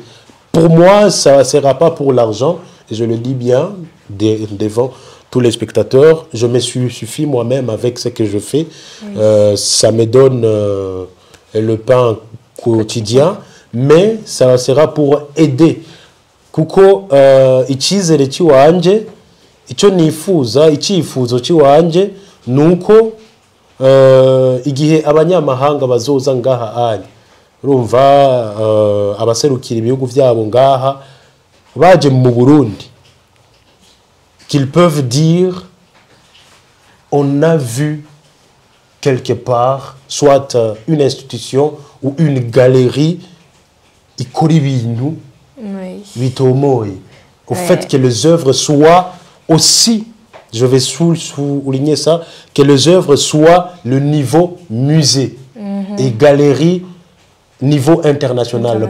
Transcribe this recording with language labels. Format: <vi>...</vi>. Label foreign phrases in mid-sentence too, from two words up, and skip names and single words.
<fr>Pour moi, ça ne sera pas pour l'argent, et je le dis bien devant tous les spectateurs. Je me suffis moi-même avec ce que je fais. Ça me donne le pain quotidien. Mais ça sera pour aider.</fr> <rn>Kuko icyizere cy'iwanje icyo nifuza icyifuzo cy'iwanje nuko igihe abanyamahanga bazoza ngaha anye urumva abaserukira ibihugu byabo ngaha baje mu Burundi</rn> <fr>qu'ils peuvent dire on a vu quelque part soit une institution ou une galerie au fait que les œuvres soient aussi, je vais souligner ça, que les œuvres soient le niveau musée et galerie niveau international.</fr>